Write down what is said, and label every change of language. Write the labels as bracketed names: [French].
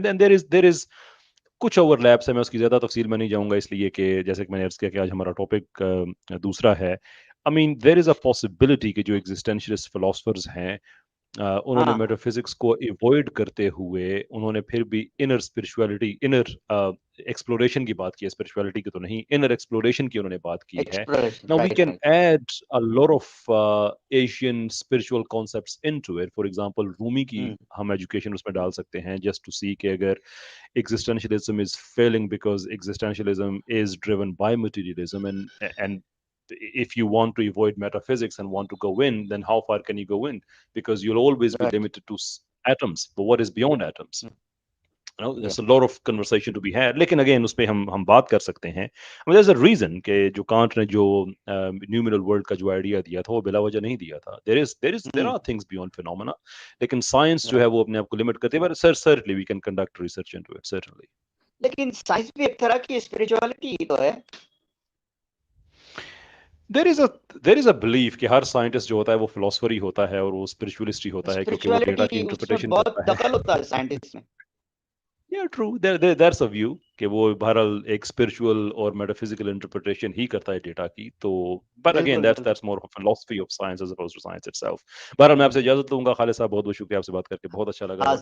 [Urdu] دین دیر از کچھ over lapse ہے. میں اس کی زیادہ تفصیل میں نہیں جاؤں گا اس لیے کہ جیسے کہ میں نے عرض کیا کہ آج ہمارا ٹاپک دوسرا ہے. [English] I mean there is a possibility [Urdu] کہ جو ایگزسٹینشلسٹ فلاسفرز ہیں انہوں نے میٹا فزکس کو ایوائڈ کرتے ہوئے انہوں نے پھر بھی انر اسپرچویلٹی انر ایکسپلوریشن کی بات کی ہے. اسپرچویلٹی کی تو نہیں, انر ایکسپلوریشن کی انہوں نے بات کی ہے. [English] Now we can add a lot of Asian spiritual concepts into it. For example, [Urdu] رومی کی ہم ایجوکیشن اس میں ڈال سکتے ہیں [English] just to see [Urdu] کہ اگر [English] existentialism is failing because existentialism is driven by materialism and if you want to avoid metaphysics and want to go in, then how far can you go in? Because you'll always be limited to atoms. But what is beyond atoms? You know, there's a lot of conversation to be had. [Urdu] لیکن again اس پہ ہم بات کر سکتے ہیں. [English] I mean, there's a reason [Urdu] کہ جو can't نے جو numeral world کا جو آئیڈیا دیا تھا وہ بلا وجہ نہیں دیا تھا. [English] There are things beyond phenomena. [Urdu] لیکن سائنس جو ہے وہ اپنے آپ کو لمٹ کرتے ہیں. [English] But certainly we can conduct research into it. Certainly. [Urdu] لیکن سائنس بھی ایک طرح کی اسپرچوالٹی تو ہے. [English] There is a belief [Urdu] کہ ہر سائنٹسٹ جو ہوتا ہے وہ فلاسفر ہی ہوتا ہے اور وہ اسپرچولیسٹ ہی ہوتا ہے کیونکہ وہ ڈیٹا کی انٹرپریٹیشن کرتا ہے. بہت دخل ہوتا ہے سائنٹسٹ میں. [English] Yeah, true. There's a view [Urdu] کہ وہ بہرحال ایک اسپرچوئل اور میٹافزیکل انٹرپریٹیشن ہی کرتا ہے ڈیٹا کی. [English] تو but again that's more of a philosophy of science as opposed to science itself. [Urdu] بہرحال میں آپ سے اجازت لوں گا. خالد صاحب بہت بہت شکریہ, آپ سے بات کر کے بہت اچھا لگا.